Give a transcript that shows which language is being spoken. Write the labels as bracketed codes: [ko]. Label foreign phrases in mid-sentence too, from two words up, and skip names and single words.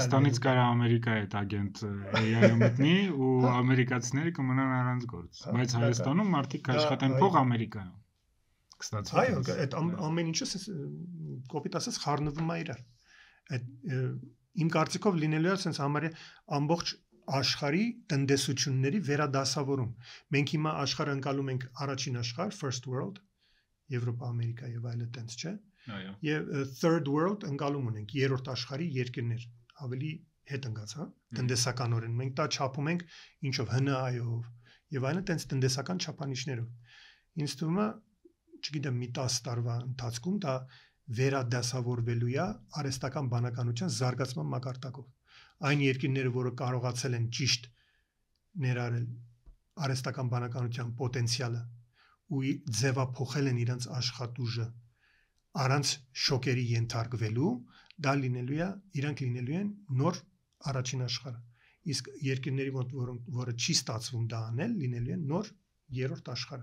[hy] Հայաստանից կարա Ամերիկա այդ ագենտ AI-ը մտնի ու ամերիկացիները կմնան առանց գործ։ Բայց Հայաստանում մարդիկ աշխատեն փող Ամերիկայում։ Կստացվի։ Այո, այդ ամեն ինչը կոպիտ ասած խառնվում է իրար։ Այդ իմ կարծիքով լինելու է sense համարյա ամբողջ աշխարհի տնտեսությունների վերադասավորում։ Մենք հիմա աշխարհը ընկալում ենք առաջին աշխարհ, [en] first world, [hy] Եվրոպա, Ամերիկա եւ այլն տենց, չէ։ Այո։ Եվ [en] third world [hy] ընկալում ունենք, երրորդ աշխարհի երկրներ, ավելի հետ ընկած, հա, տնտեսականորեն։ Մենք դա չափում ենք ինչով ՀՆԱ-ով եւ այլն տենց տնտեսական չափանիշներով։ Ինձ թվում է, չգիտեմ, մի 10 տարվա ընթացքում դա վերադասավորվելու է արհեստական բանականության զարգացման մակարդակով։ Այն երկրները, որը կարողացել են ճիշտ ներառել արհեստական բանականության պոտենցիալը ու ձևափոխել են իրենց աշխատուժը առանց շոկերի ենթարկվելու, դա լինելու է, իրանք լինելու են նոր առաջին աշխարհը։ Իսկ երկրների մոտ, որը չի ստացվում դա անել, լինելու են նոր երրորդ աշխարհը։